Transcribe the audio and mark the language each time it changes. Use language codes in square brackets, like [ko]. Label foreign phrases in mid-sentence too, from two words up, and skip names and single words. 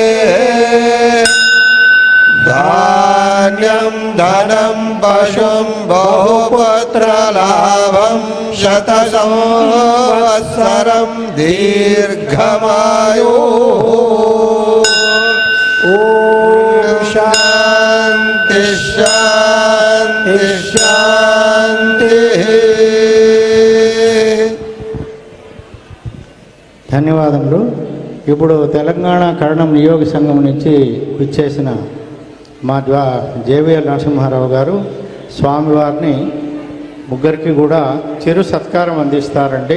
[sa] धान्यं धनं पशुं बहुपुत्रलाभं शतसंवत्सरं दीर्घमायुः ॐ शान्ति शान्ति शान्तिः. [te] ధన్యవాదములు. ఇప్పుడు తెలంగాణ కరణం నియోగ సంఘం నుంచి విచ్చేసిన మా జేవీఎల్ నరసింహారావు గారు స్వామివారిని ముగ్గురికి కూడా చిరు సత్కారం అందిస్తారండి.